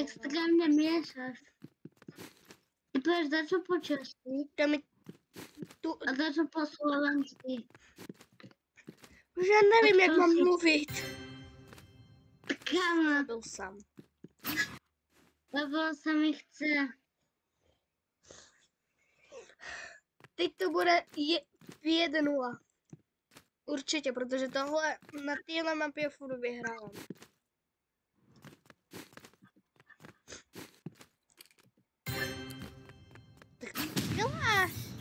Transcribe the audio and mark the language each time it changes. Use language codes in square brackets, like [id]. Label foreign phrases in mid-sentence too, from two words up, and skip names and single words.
[sk] extrémne miešaš. Ty povieš za čo po česky To mi tu, a za čo po slovensky. už ja neviem, [cs] Tak jak to mám si- mluviť. [sk] Kamo, [cs] Byl sám. [sk] lebo sa mi chce. [cs] Teď to bude 1-0. Určitě, protože tohle na téhle mapě furt vyhrávám. Tak co děláš?